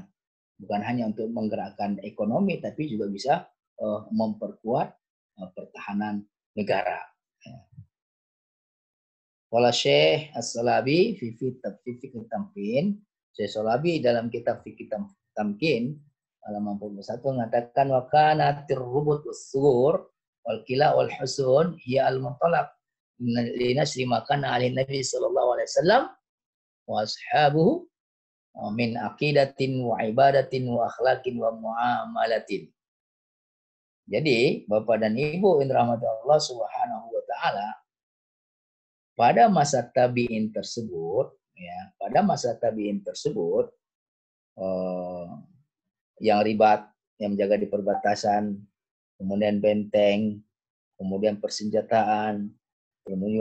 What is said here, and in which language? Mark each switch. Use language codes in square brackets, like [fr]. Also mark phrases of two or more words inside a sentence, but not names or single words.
[id] Bukan hanya untuk menggerakkan ekonomi, tapi juga bisa memperkuat pertahanan negara. [ar] قال الشيخ الصلابي في فقه التمكين, [id] Syekh Salabi dalam kitab Fiqh Tamkin halaman 41 mengatakan [ar] وكانت الربط والسور والقلاع والحصون هي المنطلق لنصر ما كان عليه النبي صلى الله عليه وسلم وأصحابه من عقيدة وعبادة وأخلاق ومعاملة. [id] Jadi, Bapak dan Ibu yang dirahmati [ar] الله سبحانه وتعالى, [id] pada masa tabi'in tersebut, ya, yang ribat, yang menjaga di perbatasan, kemudian benteng, kemudian persenjataan, kemudian